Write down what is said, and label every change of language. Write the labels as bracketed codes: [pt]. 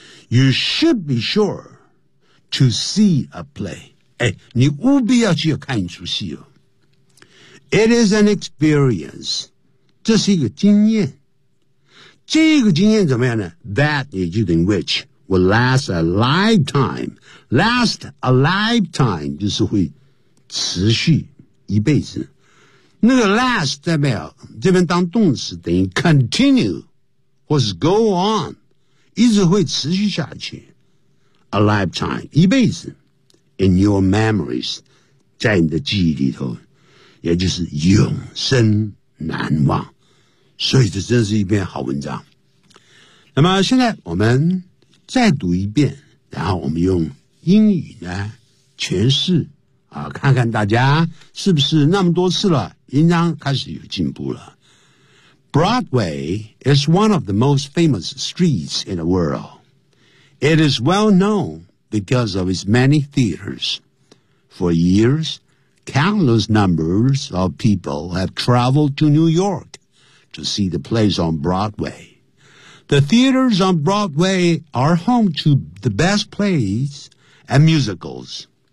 [en] You should be sure to see a play. [zh] 哎，你务必要去看一出戏哦。 [en] It is an experience. [zh] 这是一个经验。这个经验怎么样呢 ？ [en] That [zh] 也就等于 [en] which will last a lifetime. Last a lifetime [zh] 就是会持续一辈子。那个 last 代表这边当动词等于 continue， 或是 go on， 一直会持续下去。 [en] A lifetime [zh] 一辈子 ， [en] in your memories， [zh] 在你的记忆里头，也就是永生难忘。所以这真是一篇好文章。那么现在我们再读一遍，然后我们用英语呢诠释啊，看看大家是不是那么多次了，应当开始有进步了。 [en] Broadway is one of the most famous streets in the world. It is well known because of its many theaters. For years, countless numbers of people have traveled to New York. To see the plays on Broadway. The theaters on Broadway are home to the best plays and musicals.